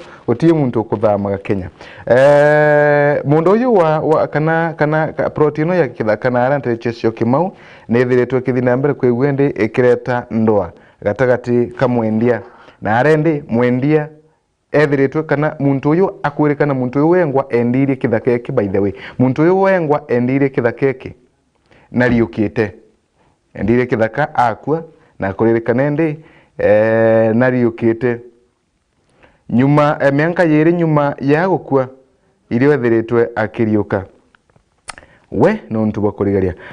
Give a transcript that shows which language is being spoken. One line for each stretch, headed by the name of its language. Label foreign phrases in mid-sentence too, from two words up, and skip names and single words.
Meru: utie muntu kuthamaga Kenya mundu uyu wa kana protein ya kithaka na arante chesio kimau nethiretwo kithina mbere kwigwende ikireta ndoa gatagati kamwendia na arende mwendia ethiretwo kana muntu uyu akwirikana muntu uyu wengwa endirie kithaka eki
English: by the way
Meru: muntu uyu wengwa endirie kithaka eki na riukite endire kithaka akua na kuririkana ndi na riukite nyuma mianka yeri nyuma ya gukua irio ethiretwe akiriuka we no ntuba kurigaria